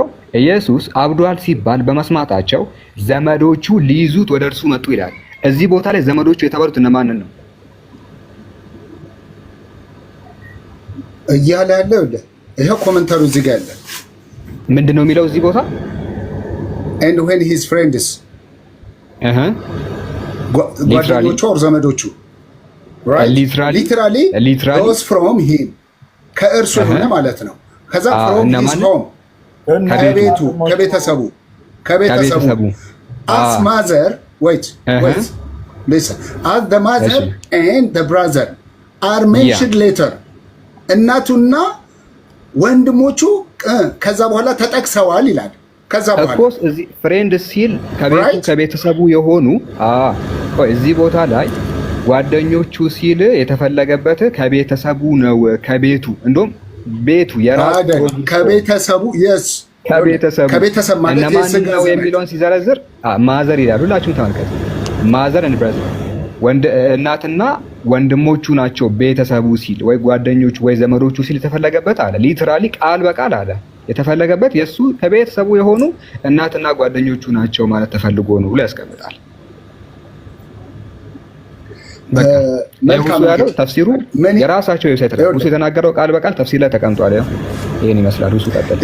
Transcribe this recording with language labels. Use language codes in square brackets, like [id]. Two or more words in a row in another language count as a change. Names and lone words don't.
[am] ኢየሱስ አብዷል ሲባል በመስማታቸው ዘመዶቹ ሊይዙት ወደ እርሱ መጡ ይላል። እዚህ ቦታ ላይ ዘመዶቹ የተባሉት እነማን ነው እያለ ያለው? ይሄ ኮሜንታሩ እዚህ ጋር ያለ ምንድነው የሚለው እዚህ ቦታ? [en] and when his friends ጓደኞቹ or ዘመዶቹ right literally goes from him [am] ከእርሱ ሆነ ማለት ነው። ከዛ [en] from his home ከቤተሰቡ as mother wait listen as the mother and the brother are mentioned later [am] እናቱና ወንድሞቹ ከዛ በኋላ ተጠቅሰዋል ይላል። ከዛ በኋላ ኦፍኮርስ እዚህ ፍሬንድ ሲል ከቤተሰቡ የሆኑ እዚህ ቦታ ላይ ጓደኞቹ ሲል የተፈለገበት ከቤተሰቡ ነው። ከቤቱ እንደውም ቤቱ የራሱ ከቤተሰቡ yes ከቤተሰብ ማለት እነማን ነው የሚለውን ሲዘረዝር ማዘር ይላል። ሁላችሁም ተመልከቱ። [en] mother and brother [am] እናትና ወንድሞቹ ናቸው ቤተሰቡ ሲል ወይ ጓደኞቹ ወይ ዘመዶቹ ሲል የተፈለገበት አለ። ሊትራሊ ቃል በቃል አለ የተፈለገበት የሱ ከቤተሰቡ የሆኑ እናትና ጓደኞቹ ናቸው ማለት ተፈልጎ ነው ብሎ ያስቀምጣል። መልካም ያለው ተፍሲሩ የራሳቸው ዌብሳይት ላይ ሁሱ የተናገረው ቃል በቃል ተፍሲር ላይ ተቀምጧል። ይሄን ይመስላል። ሁሱ ቀጥል።